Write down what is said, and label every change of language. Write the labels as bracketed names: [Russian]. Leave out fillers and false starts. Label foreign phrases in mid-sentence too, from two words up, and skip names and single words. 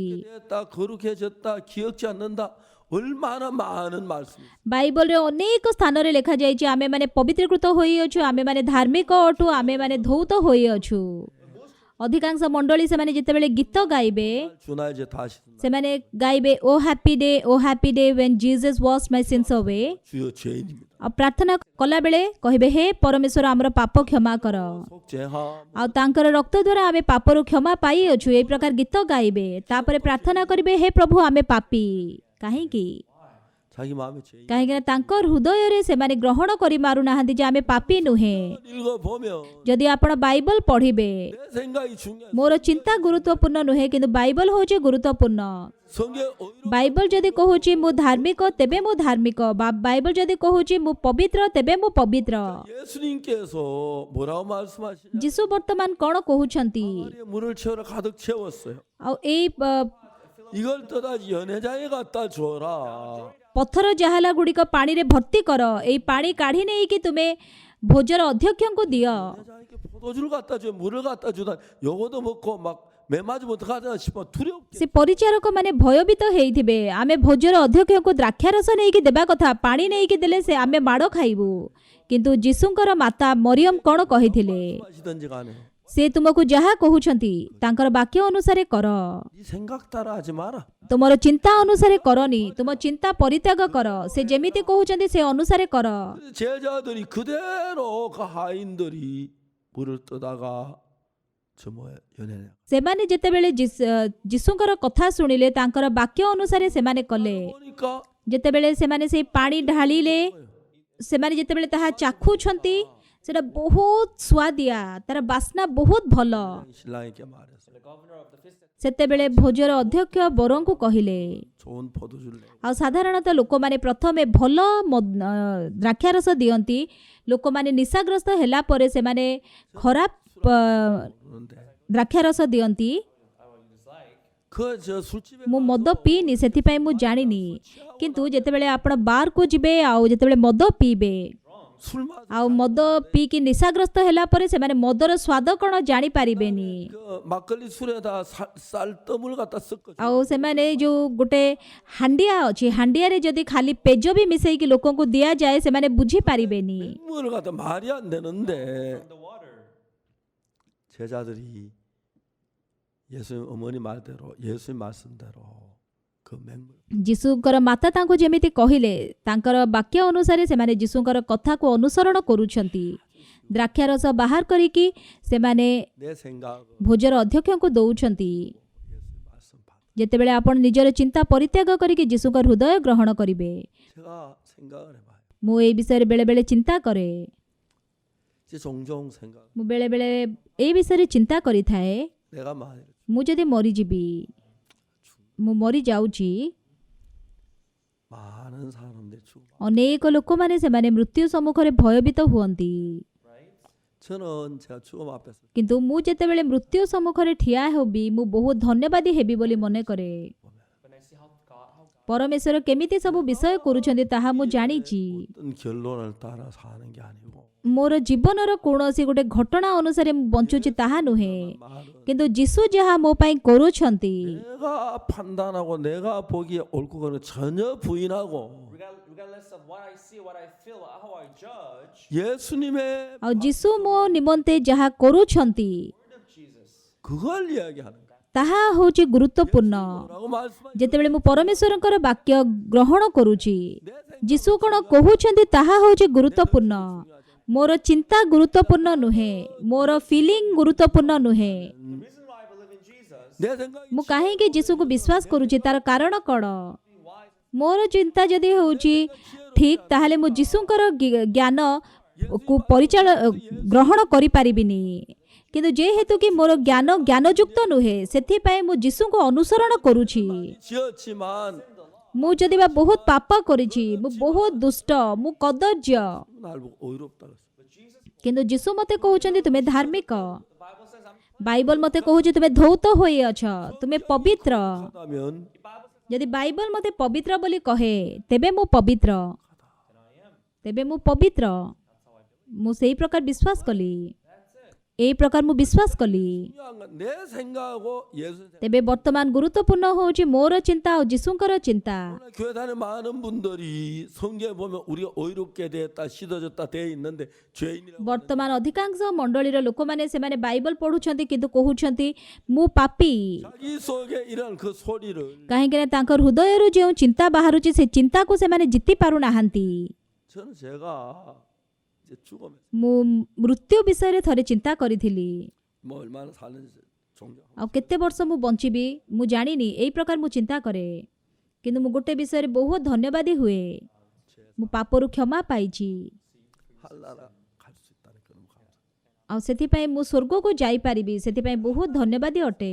[Korean] 됐다 거룩해졌다 기억지 않는다 얼마나 많은 말씀. [Odia] ବାଇବଲରେ ଅନେକ ସ୍ଥାନରେ ଲେଖାଯାଇଛି ଆମେମାନେ ପବିତ୍ରୀକୃତ ହୋଇଅଛୁ ଆମେମାନେ ଧାର୍ମିକ ଅଟୁ ଆମେମାନେ ଧୌତ ହୋଇଅଛୁ ଅଧିକାଂଶ ମଣ୍ଡଳୀ ସେମାନେ ଯେତେବେଳେ ଗୀତ ଗାଇବେ [Korean] 주나 이제 다시 [Odia] ସେମାନେ ଗାଇବେ [English] O happy day when Jesus washed my sins away [Korean] 주여 죄인입니다. [Odia] ଆଉ ପ୍ରାର୍ଥନା କଲାବେଳେ କହିବେ ହେ ପରମେଶ୍ୱର ଆମର ପାପ କ୍ଷମା କର [Korean] 속죄함 [Odia] ଆଉ ତାଙ୍କର ରକ୍ତ ଦ୍ୱାରା ଆମେ ପାପରୁ କ୍ଷମା ପାଇଅଛୁ ଏହି ପ୍ରକାର ଗୀତ ଗାଇବେ ତାପରେ ପ୍ରାର୍ଥନା କରିବେ ହେ ପ୍ରଭୁ ଆମେ ପାପୀ କାହିଁକି [Korean] 자기 마음에 죄인. [Odia] କାହିଁକିନା ତାଙ୍କ ହୃଦୟରେ ସେମାନେ ଗ୍ରହଣ କରିପାରୁନାହାନ୍ତି ଯେ ଆମେ ପାପୀ ନୁହେଁ [Korean] 읽어보면 [Odia] ଯଦି ଆପଣ ବାଇବଲ ପଢିବେ [Korean] 내 생각이 중요해. [Odia] ମୋର ଚିନ୍ତା ଗୁରୁତ୍ୱପୂର୍ଣ୍ଣ ନୁହେଁ କିନ୍ତୁ ବାଇବଲ ହେଉଛି ଗୁରୁତ୍ୱପୂର୍ଣ୍ଣ [Korean] 성경 의로 [Odia] ବାଇବଲ ଯଦି କହୁଛି ମୁଁ ଧାର୍ମିକ ତେବେ ମୁଁ ଧାର୍ମିକ ବାଇବଲ ଯଦି କହୁଛି ମୁଁ ପବିତ୍ର ତେବେ ମୁଁ ପବିତ୍ର [Korean] 예수님께서 뭐라고 말씀하시냐? [Odia] ଯୀଶୁ ବର୍ତ୍ତମାନ କ'ଣ କହୁଛନ୍ତି [Korean] 물을 채워라 가득 채웠어요. [Odia] ଆଉ ଏଇ [Korean] 이걸 떠다지 연회장에 갖다 줘라. [Odia] ପଥର ଯାହାଲା ଗୁଡ଼ିକ ପାଣିରେ ଭର୍ତ୍ତି କର, ଏଇ ପାଣି କାଢ଼ି ନେଇକି ତୁମେ ଭୋଜର ଅଧ୍ୟକ୍ଷଙ୍କୁ ଦିଅ। [Korean] 연회장에게 포도주를 갖다 줘, 물을 갖다 주다. 요거도 먹고 막 매 맞으면 어떡하나 싶어 두렵게. [Odia] ସେ ପରିଚାରକ ମାନେ ଭୟଭୀତ ହେଇଥିବେ, ଆମେ ଭୋଜର ଅଧ୍ୟକ୍ଷଙ୍କୁ ଦ୍ରାକ୍ଷାରସ ନେଇକି ଦେବା କଥା, ପାଣି ନେଇକି ଦେଲେ ସେ ଆମେ ମାଡ଼ ଖାଇବୁ। କିନ୍ତୁ ଯୀଶୁଙ୍କର ମାତା ମରିୟମ କ'ଣ କହିଥିଲେ? [Korean] 마시든지 간에 [Odia] ସେ ତୁମକୁ ଯାହା କହୁଛନ୍ତି ତାଙ୍କର ବାକ୍ୟ ଅନୁସାରେ କର, [Korean] 네 생각 따라 하지 마라. [Odia] ତୁମର ଚିନ୍ତା ଅନୁସାରେ କରନି, ତୁମ ଚିନ୍ତା ପରିତ୍ୟାଗ କର, ସେ ଯେମିତି କହୁଛନ୍ତି ସେ ଅନୁସାରେ କର। [Korean] 제자들이 그대로 그 하인들이 물을 떠다가 저 뭐야 연회장. [Odia] ସେମାନେ ଯେତେବେଳେ ଯୀଶୁଙ୍କର କଥା ଶୁଣିଲେ ତାଙ୍କର ବାକ୍ୟ ଅନୁସାରେ ସେମାନେ କଲେ। [Korean] 보니까 [Odia] ଯେତେବେଳେ ସେମାନେ ସେଇ ପାଣି ଢାଳିଲେ, ସେମାନେ ଯେତେବେଳେ ତାହା ଚାଖୁଛନ୍ତି ସେଟା ବହୁତ ସୁଆଦିଆ, ତାର ବାସ୍ନା ବହୁତ ଭଲ। [Korean] 신랑에게 말했어. [Odia] ସେତେବେଳେ ଭୋଜର ଅଧ୍ୟକ୍ଷ ବରଙ୍କୁ କହିଲେ, [Korean] 좋은 포도주를 내. [Odia] ଆଉ ସାଧାରଣତଃ ଲୋକମାନେ ପ୍ରଥମେ ଭଲ ଦ୍ରାକ୍ଷାରସ ଦିଅନ୍ତି, ଲୋକମାନେ ନିଶାଗ୍ରସ୍ତ ହେଲା ପରେ ସେମାନେ ଖରାପ [Korean] 그런데 [Odia] ଦ୍ରାକ୍ଷାରସ ଦିଅନ୍ତି। [Korean] 그저 술집에 [Odia] ମୁଁ ମଦ ପିଇନି ସେଥିପାଇଁ ମୁଁ ଜାଣିନି, କିନ୍ତୁ ଯେତେବେଳେ ଆପଣ ବାରକୁ ଯିବେ ଆଉ ଯେତେବେଳେ ମଦ ପିଇବେ [Korean] 술 마시 [Odia] ଆଉ ମଦ ପିଇକି ନିଶାଗ୍ରସ୍ତ ହେଲା ପରେ ସେମାନେ ମଦର ସ୍ୱାଦ କ'ଣ ଜାଣିପାରିବେନି। [Korean] 그 막걸리 술에다 쌀뜨물 갖다 섞어. [Odia] ଆଉ ସେମାନେ ଯେଉଁ ଗୋଟେ ହାଣ୍ଡିଆ ଅଛି, ହାଣ୍ଡିଆରେ ଯଦି ଖାଲି ପେଜ ବି ମିଶେଇକି ଲୋକଙ୍କୁ ଦିଆଯାଏ ସେମାନେ ବୁଝିପାରିବେନି। [Korean] 맹물을 갖다 말이 안 되는데 제자들이 예수님 어머니 말대로 예수님 말씀대로 그 맹물 [Odia] ଯୀଶୁଙ୍କର ମାତା ତାଙ୍କୁ ଯେମିତି କହିଲେ ତାଙ୍କର ବାକ୍ୟ ଅନୁସାରେ ସେମାନେ ଯୀଶୁଙ୍କର କଥାକୁ ଅନୁସରଣ କରୁଛନ୍ତି। ଦ୍ରାକ୍ଷାରସ ବାହାର କରିକି ସେମାନେ [Korean] 내 생각 [Odia] ଭୋଜର ଅଧ୍ୟକ୍ଷଙ୍କୁ ଦଉଛନ୍ତି। [Korean] 예수님 말씀 받. [Odia] ଯେତେବେଳେ ଆପଣ ନିଜର ଚିନ୍ତା ପରିତ୍ୟାଗ କରିକି ଯୀଶୁଙ୍କ ହୃଦୟ ଗ୍ରହଣ କରିବେ। [Korean] 제가 생각을 해봐요. [Odia] ମୁଁ ଏଇ ବିଷୟରେ ବେଳେବେଳେ ଚିନ୍ତା କରେ। [Korean] 이제 종종 생각. [Odia] ମୁଁ ବେଳେବେଳେ ଏଇ ବିଷୟରେ ଚିନ୍ତା କରିଥାଏ, [Korean] 내가 만일 [Odia] ମୁଁ ଯଦି ମରିଯିବି, ମୁଁ ମରିଯାଉଛି, [Korean] 많은 사람들이 죽어. [Odia] ଅନେକ ଲୋକମାନେ ସେମାନେ ମୃତ୍ୟୁ ସମ୍ମୁଖରେ ଭୟଭୀତ ହୁଅନ୍ତି। [Korean] 저는 제가 죽음 앞에서 [Odia] କିନ୍ତୁ ମୁଁ ଯେତେବେଳେ ମୃତ୍ୟୁ ସମ୍ମୁଖରେ ଠିଆ ହେବି ମୁଁ ବହୁତ ଧନ୍ୟବାଦୀ ହେବି ବୋଲି ମନେ କରେ। ପରମେଶ୍ୱର କେମିତି ସବୁ ବିଷୟ କରୁଛନ୍ତି ତାହା ମୁଁ ଜାଣିଛି। [Korean] 어떤 결론을 따라 사는 게 아니고 [Odia] ମୋର ଜୀବନର କୌଣସି ଗୋଟେ ଘଟଣା ଅନୁସାରେ ମୁଁ ବଞ୍ଚୁଛି ତାହା ନୁହେଁ, [Korean] 말은 [Odia] କିନ୍ତୁ ଯୀଶୁ ଯାହା ମୋ ପାଇଁ କରୁଛନ୍ତି [Korean] 내가 판단하고 내가 보기에 옳고 그르는 거 전혀 부인하고 [English] regardless of what I see, what I feel, how I judge, [Korean] 예수님의 [Odia] ଆଉ ଯୀଶୁ ମୋ ନିମନ୍ତେ ଯାହା କରୁଛନ୍ତି [English] word of Jesus. [Korean] 그걸 이야기하는 거야. [Odia] ତାହା ହେଉଛି ଗୁରୁତ୍ୱପୂର୍ଣ୍ଣ। [Korean] 라고 말씀하신 [Odia] ଯେତେବେଳେ ମୁଁ ପରମେଶ୍ୱରଙ୍କର ବାକ୍ୟ ଗ୍ରହଣ କରୁଛି, ଯୀଶୁ କ'ଣ କହୁଛନ୍ତି ତାହା ହେଉଛି ଗୁରୁତ୍ୱପୂର୍ଣ୍ଣ। ମୋର ଚିନ୍ତା ଗୁରୁତ୍ୱପୂର୍ଣ୍ଣ ନୁହେଁ, ମୋର ଫିଲିଂ ଗୁରୁତ୍ୱପୂର୍ଣ୍ଣ ନୁହେଁ। [English] The reason why I believe in Jesus, [Korean] 내 생각이 [Odia] ମୁଁ କାହିଁକି ଯୀଶୁକୁ ବିଶ୍ୱାସ କରୁଛି ତାର କାରଣ କ'ଣ? ମୋର ଚିନ୍ତା ଯଦି ହେଉଛି ଠିକ୍ ତାହେଲେ ମୁଁ ଯୀଶୁଙ୍କର ଜ୍ଞାନକୁ ଗ୍ରହଣ କରିପାରିବିନି। କିନ୍ତୁ ଯେହେତୁ କି ମୋର ଜ୍ଞାନଯୁକ୍ତ ନୁହେଁ ସେଥିପାଇଁ ମୁଁ ଯୀଶୁଙ୍କୁ ଅନୁସରଣ କରୁଛି। [Korean] 지었지만 [Odia] ମୁଁ ଯଦି ବା ବହୁତ ପାପ କରିଛି, ମୁଁ ବହୁତ ଦୁଷ୍ଟ, ମୁଁ କଦର୍ଯ୍ୟ, [Korean] 날 보고 어이롭다 그랬어. [Odia] କିନ୍ତୁ ଯୀଶୁ ମୋତେ କହୁଛନ୍ତି ତୁମେ ଧାର୍ମିକ। ବାଇବଲ ମୋତେ କହୁଛି ତୁମେ ଧୌତ ହୋଇଅଛ, ତୁମେ ପବିତ୍ର। [Korean] 하다면 [Odia] ଯଦି ବାଇବଲ ମୋତେ ପବିତ୍ର ବୋଲି କହେ ତେବେ ମୁଁ ପବିତ୍ର, ତେବେ ମୁଁ ପବିତ୍ର। ମୁଁ ସେଇ ପ୍ରକାର ବିଶ୍ୱାସ କଲି, ଏଇ ପ୍ରକାର ମୁଁ ବିଶ୍ୱାସ କଲି। [Korean] 중요한 건 내 생각하고 예수 생각. [Odia] ତେବେ ବର୍ତ୍ତମାନ ଗୁରୁତ୍ୱପୂର୍ଣ୍ଣ ହେଉଛି ମୋର ଚିନ୍ତା ଆଉ ଯୀଶୁଙ୍କର ଚିନ୍ତା। [Korean] 오늘 교회 다니는 많은 분들이 성경에 보면 우리가 어이롭게 되었다, 씻어졌다 되어 있는데 죄인이라고 [Odia] ବର୍ତ୍ତମାନ ଅଧିକାଂଶ ମଣ୍ଡଳୀର ଲୋକମାନେ ସେମାନେ ବାଇବଲ ପଢୁଛନ୍ତି କିନ୍ତୁ କହୁଛନ୍ତି ମୁଁ ପାପୀ। [Korean] 자기 속에 이런 그 소리를 [Odia] କାହିଁକିନା ତାଙ୍କ ହୃଦୟରୁ ଯେଉଁ ଚିନ୍ତା ବାହାରୁଛି ସେ ଚିନ୍ତାକୁ ସେମାନେ ଜିତି ପାରୁନାହାନ୍ତି। [Korean] 저는 제가 이제 죽으면 [Odia] ମୁଁ ମୃତ୍ୟୁ ବିଷୟରେ ଥରେ ଚିନ୍ତା କରିଥିଲି। [Korean] 뭐 얼마나 사는지 존경하고 [Odia] ଆଉ କେତେ ବର୍ଷ ମୁଁ ବଞ୍ଚିବି ମୁଁ ଜାଣିନି, ଏଇ ପ୍ରକାର ମୁଁ ଚିନ୍ତା କରେ। କିନ୍ତୁ ମୁଁ ଗୋଟେ ବିଷୟରେ ବହୁତ ଧନ୍ୟବାଦୀ ହୁଏ, ମୁଁ ପାପରୁ କ୍ଷମା ପାଇଛି। [Korean] 할나라 갈 수 있다는 그런 감사. [Odia] ଆଉ ସେଥିପାଇଁ ମୁଁ ସ୍ୱର୍ଗକୁ ଯାଇପାରିବି, ସେଥିପାଇଁ ବହୁତ ଧନ୍ୟବାଦୀ ଅଟେ।